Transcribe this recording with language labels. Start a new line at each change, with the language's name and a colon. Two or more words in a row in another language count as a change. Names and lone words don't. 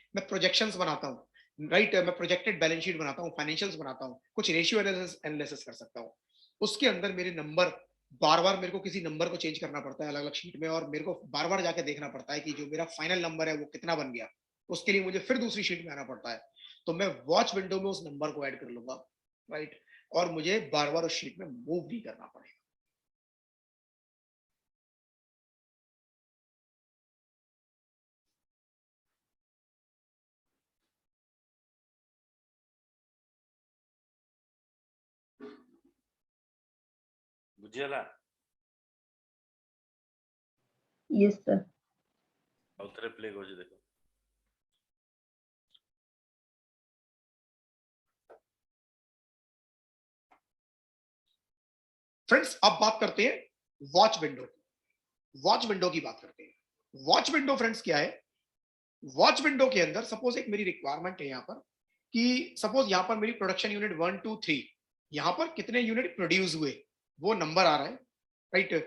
Hindi: मैं प्रोजेक्शंस बनाता हूँ, राइट, मैं
English: projected balance sheet
Hindi: बनाता हूँ, फाइनेंशियल्स बनाता हूँ, कुछ
English: ratio analysis
Hindi: कर सकता हूँ, उसके अंदर मेरे नंबर बार बार मेरे को किसी नंबर को चेंज करना पड़ता है अलग अलग शीट में, और मेरे को बार बार जाके देखना पड़ता है कि जो मेरा
English: final number
Hindi: है वो कितना बन गया, उसके लिए मुझे फिर दूसरी शीट में आना पड़ता है। तो मैं
English: watch window
Hindi: में उस नंबर को ऐड कर लूंगा, राइट। और मुझे बार बार उस शीट में मूव नहीं करना पड़ेगा।
Odia: ବୁଝିଗଲା?
English: Yes, sir.
Odia: ଆଉ ଥରେ ପ୍ଲେ କରୁଛି ଦେଖ।
Hindi: फ्रेंड्स अब बात करते हैं
English: watch window. watch window
Hindi: की बात करते हैं।
English: watch window
Hindi: फ्रेंड्स क्या है?
English: watch window
Hindi: के अंदर सपोज एक मेरी रिक्वायरमेंट है यहाँ पर कि सपोज यहाँ पर मेरी
English: production unit
Hindi: 1 2 3, यहाँ पर कितने यूनिट प्रोड्यूस हुए वो नंबर आ रहा है, राइट?